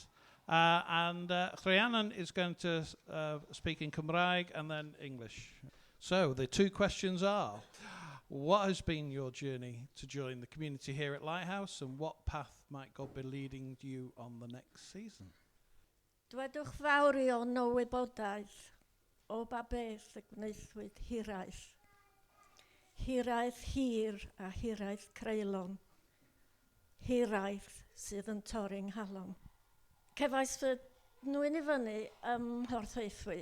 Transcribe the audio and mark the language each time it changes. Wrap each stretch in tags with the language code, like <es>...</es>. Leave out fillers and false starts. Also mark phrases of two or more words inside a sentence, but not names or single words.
<en>And Rhiannon is going to speak in Cymraeg and then English. So the two questions are, what has been your journey to join the community here at Lighthouse, and what path might God be leading you on the next season?</en> <cy>Dwedwch fawr iawn o wybodaeth o ba beth y gwnaethwyd hiraeth. Hiraeth hir a hiraeth creulon. Hiraeth sydd yn torri'n nghalon. Cefais fy nwyn I fyny ym Mhorthweithwy.</cy>